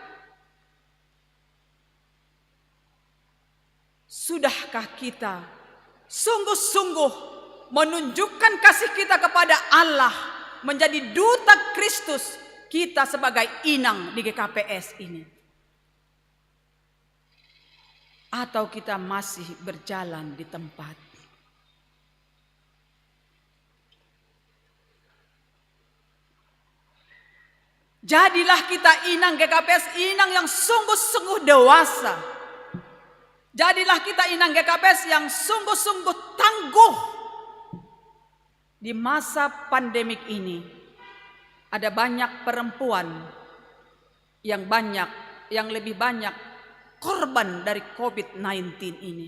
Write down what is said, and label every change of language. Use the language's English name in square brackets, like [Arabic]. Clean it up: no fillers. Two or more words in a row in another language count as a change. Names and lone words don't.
[Indonesian] Sudahkah kita sungguh-sungguh menunjukkan kasih kita kepada Allah, menjadi duta Kristus kita sebagai inang di GKPS ini? Atau kita masih berjalan di tempat? Jadilah kita inang GKPS, inang yang sungguh-sungguh dewasa. Jadilah kita inang GKPS yang sungguh-sungguh tangguh. Di masa pandemik ini, ada banyak perempuan yang lebih banyak korban dari COVID-19 ini.